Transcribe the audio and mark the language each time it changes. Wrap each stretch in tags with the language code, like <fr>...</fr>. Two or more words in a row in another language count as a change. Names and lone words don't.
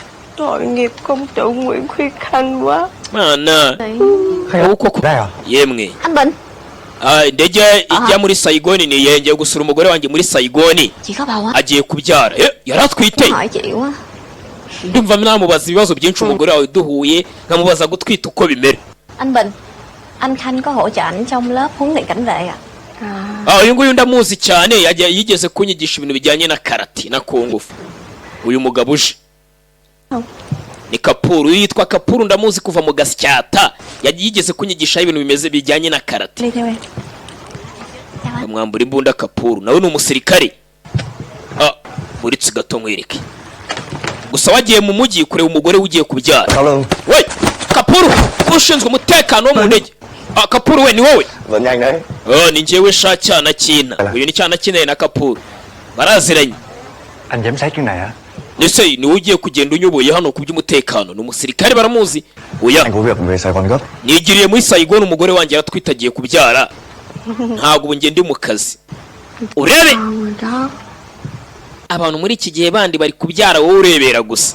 <rw>Mana yemwe indege ijya muri Saigoni ni yengeye gusura umugore wanjye muri Saigoni agiye kubyara. Yaratwite. Ndumva namubaza ibibazo byinshi umugore wawe duhuye, nkamubaza gutwita uko bimera.</rw> <vi>Anh Khanh có hỗ trợ anh trong lớp huấn luyện cảnh vệ ạ.</vi> <rw>Uyu nguyu ndamuzi cyane, yigeze kunyigisha ibintu bijyanye na karate na kungufu. Uyu mugabo uje ni Kapuru, yitwa Kapuru, ndamuzi kuva mu Gasyata. Yigeze kunyigisha ibintu bimeze bijyanye na karate. Mwambura imbunda Kapuru, nawe ni umusirikare. Muritse gato nkwereke. Gusa wagiye mu mujyi kureba umugore ugiye kubyara. We Kapuru, ushinzwe umutekano wo mu ndege. Kapuru we ni wowe? Ni njyewe sha cyana kina. Uyu ni cyana kina na Kapuru baraziranye.</rw> <vi>Anh giám sát chuyến này hả?</vi> <rw>Nese ni ugiye kugenda unyoboye hano ku by'umutekano. Ni umusirikare baramuzi. Oya, nigiriye muri Saigoni, umugore wanjye yaratwitagiye kubyara. Ntabwo ubu ngende mu kazi. Urebe abantu muri iki gihe bandi bari kubyara, wowe urebera gusa.</rw>